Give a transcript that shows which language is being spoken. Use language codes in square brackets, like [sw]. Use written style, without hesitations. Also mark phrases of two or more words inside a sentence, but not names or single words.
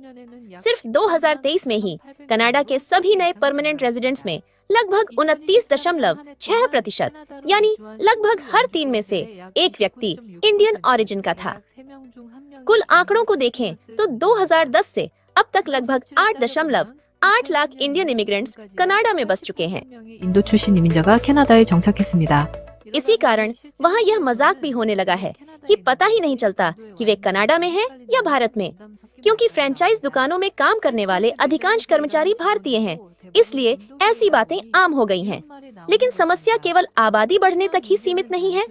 [hi] सिर्फ 2023 में ही कनाडा के सभी नए [en] permanent residents [hi] में लगभग 29.6% यानी लगभग हर 3 में से एक व्यक्ति [en] Indian origin [hi] का था। कुल आंकड़ों को देखें तो 2010 से अब तक लगभग 8.8 लाख [en] Indian immigrants [hi] कनाडा में बस चुके हैं। [ko] 인도 출신 이민자가 캐나다에 정착했습니다. [hi] इसी कारण वहाँ यह मजाक भी होने लगा है कि पता ही नहीं चलता कि वे कनाडा में हैं या भारत में, क्योंकि फ्रेंचाइज दुकानों में काम करने वाले अधिकांश कर्मचारी भारतीय हैं, इसलिए ऐसी बातें आम हो गई हैं। लेकिन समस्या केवल आबादी बढ़ने तक ही सीमित नहीं है।